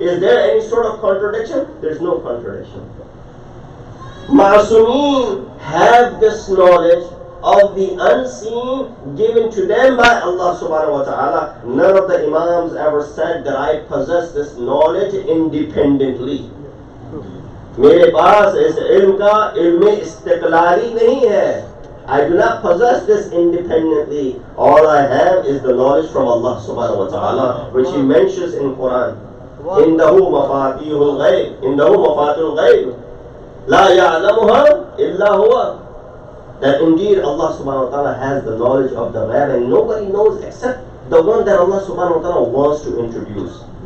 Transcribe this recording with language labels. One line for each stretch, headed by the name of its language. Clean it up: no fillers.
English: Is there any sort of contradiction? There's no contradiction. Ma'asumeen have this knowledge of the unseen given to them by Allah subhanahu wa ta'ala. None of the Imams ever said that I possess this knowledge independently.
Hindi: मेरे पास इस इल्म का इल्म इस्तिक़लाली नहीं है.
English: I do not possess this independently. All I have is the knowledge from Allah subhanahu wa ta'ala, which He mentions in Quran.
Arabic: إِنَّهُ مَفَاتِيهُ الْغَيْبِ إِنَّهُ مَفَاتِيهُ الْغَيْبِ لَا يَعْلَمُهَا إِلَّا هُوَ.
English: That indeed Allah subhanahu wa ta'ala has the knowledge of the ghaib, and nobody knows except the one that Allah subhanahu wa ta'ala wants to introduce.